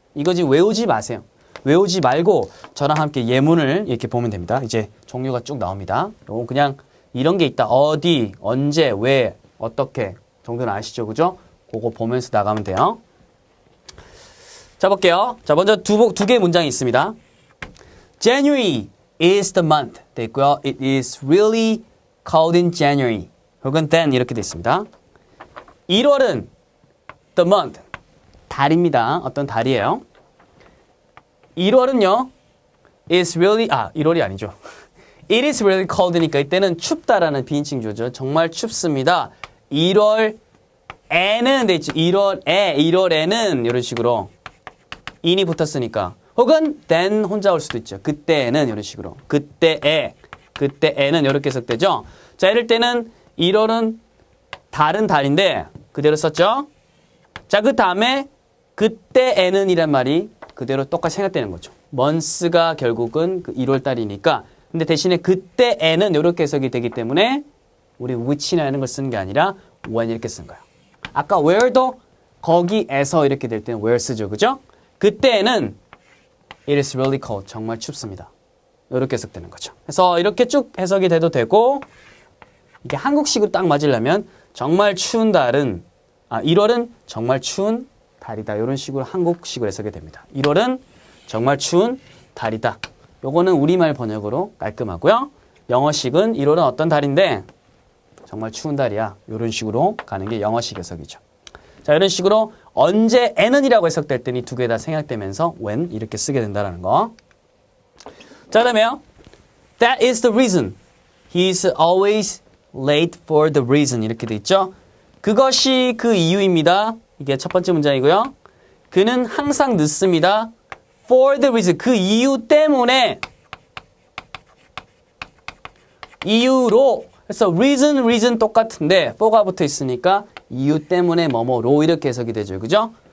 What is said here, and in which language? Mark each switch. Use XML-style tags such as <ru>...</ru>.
<ko>이거 지금 외우지 마세요. 외우지 말고 저랑 함께 예문을 이렇게 보면 됩니다. 이제 종류가 쭉 나옵니다. 요거 그냥 이런 게 있다. 어디, 언제, 왜, 어떻게 정도는 아시죠? 그죠? 그거 보면서 나가면 돼요. 자, 볼게요. 자, 먼저 두 개의 문장이 있습니다.</ko> <en>January is the month 돼 있고요. It is really cold in January.</en> <ko>혹은 then 이렇게 돼 있습니다. 1월은</ko> <en>the month.</en> <ko>달입니다. 어떤 달이에요? 1월은요. is really 1월이 아니죠.</ko> <en>It is really cold</en> <ko>니까 이때는 춥다라는 비인칭조죠. 정말 춥습니다. 1월에는 돼 있죠. 1월에는 이런 식으로 in이 붙었으니까. 혹은 then 혼자 올 수도 있죠. 그때에는 이런 식으로. 그때에는 이렇게 해석되죠. 자, 이럴 때는 1월은 다른 달인데 그대로 썼죠. 자, 그 다음에 그때에는 이란 말이 그대로 똑같이 생각되는 거죠. months가 결국은 그 1월 달이니까. 근데 대신에 그때에는 이렇게 해석이 되기 때문에 우리 which라는 걸 쓰는 게 아니라 when 이렇게 쓴 거예요. 아까 where도 거기에서 이렇게 될 때는 where 쓰죠. 그죠? 그때에는</ko> <en>it is really cold.</en> <ko>정말 춥습니다. 이렇게 해석되는 거죠. 그래서 이렇게 쭉 해석이 돼도 되고 이게 한국식으로 딱 맞으려면 정말 추운 달은 1월은 정말 추운 달이다. 이런 식으로 한국식으로 해석이 됩니다. 1월은 정말 추운 달이다. 요거는 우리말 번역으로 깔끔하고요. 영어식은 1월은 어떤 달인데 정말 추운 달이야. 이런 식으로 가는 게 영어식 해석이죠. 자, 이런 식으로 언제에는이라고 해석될 때는 이 두 개 다 생략되면서 when 이렇게 쓰게 된다는 거. 자, 그다음에요.</ko> <en>That is the reason. He is always late for the reason.</en> <ko>이렇게 돼 있죠. 그것이 그 이유입니다. 이게 첫 번째 문장이고요. 그는 항상 늦습니다.</ko> <en>For the reason.</en> <ko>그 이유 때문에. 이유로. 그래서 reason 똑같은데 for가 붙어 있으니까 이유 때문에 뭐뭐로 이렇게 해석이 되죠. 그죠?</ko>